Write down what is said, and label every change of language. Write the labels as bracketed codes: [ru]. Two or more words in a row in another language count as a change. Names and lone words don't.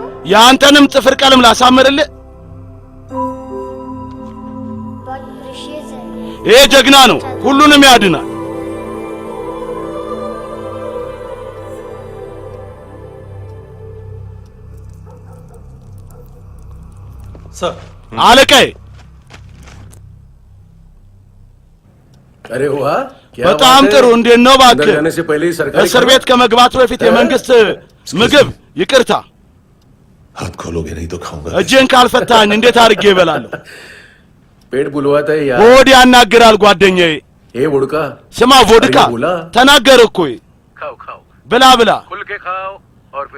[am] የአንተንም ጥፍር ቀለም ላሳምርልህ? [hi] बहुत प्रीशियस है। [am] ይሄ ጀግና ነው፣ ሁሉንም ያድናል። [hi] सर। [am] አለቃዬ [hi] अरे वाह [am] በጣም ጥሩ። እንዴት ነው እባክህ? እስር ቤት ከመግባቱ በፊት የመንግስት ምግብ ይቅርታ፣ [hi] हाथ खोलोगे नहीं तो खाऊंगा। [am] እጄን ካልፈታኝ እንዴት አድርጌ እበላለሁ? [hi] पेट बुलवाता है यार। [am] ሆድ ያናግራል ጓደኛዬ። [hi] ए वोडका [am] ስማ ቮድካ ተናገር እኮ [hi] खाओ खाओ [am] ብላ ብላ [hi] खुल के खाओ और फिर